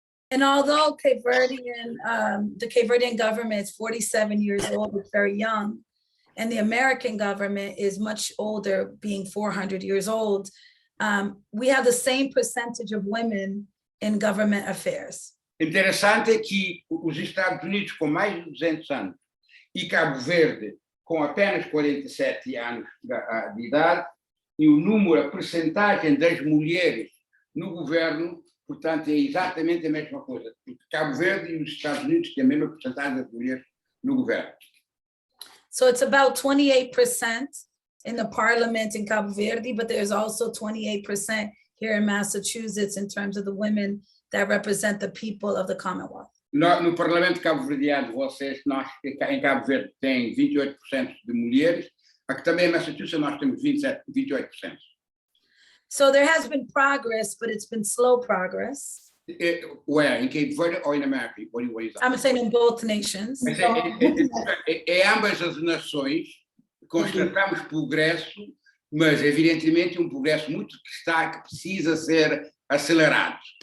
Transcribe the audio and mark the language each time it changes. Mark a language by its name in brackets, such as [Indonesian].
[English] And although the Cape Verdean government is 47 years old, it's very young, and the American government is much older, being 400 years old, we have the same percentage of women in government affairs. [Portuguese] Interessante é que os Estados Unidos com mais de 200 anos e Cabo Verde com apenas 47 anos de idade, e a percentagem das mulheres no governo, portanto, é exatamente a mesma coisa. Porque Cabo Verde e os Estados Unidos têm a mesma percentagem das mulheres no governo. [English] So it's about 28% in the parliament in Cabo Verde, but there's also 28% here in Massachusetts in terms of the women that represent the people of the Commonwealth. [Portuguese] No Parlamento cabo-verdiano, em Cabo Verde, tem 28% de mulheres. Aqui também em Massachusetts nós temos 28%. [English] So there has been progress, but it's been slow progress. Where? In Cape Verde or in America? What is that? I'm saying in both nations. [Portuguese] Mas ambas as nações constatamos progresso, mas evidentemente progresso que precisa ser acelerado.